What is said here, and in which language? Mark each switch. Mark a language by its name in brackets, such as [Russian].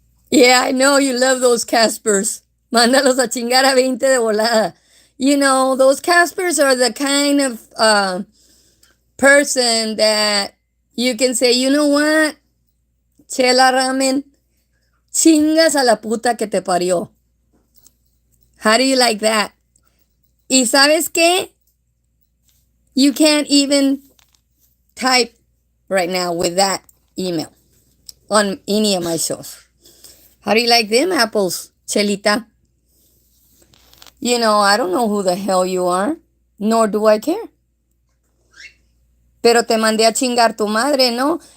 [English] Yeah, I know you love those Caspers. [Spanish] Mándalos a chingar a 20 de volada. [English] Those Caspers are the kind of person that you can say, you know what? [Spanish] Chela ramen, chingas a la puta que te parió. [English] How do you like that? [Spanish] ¿Y sabes qué? [English] You can't even type right now with that email on any of my shows. How do you like them apples, Chelita? I don't know who the hell you are, nor do I care. [Spanish] Pero te mandé a chingar tu madre, ¿no?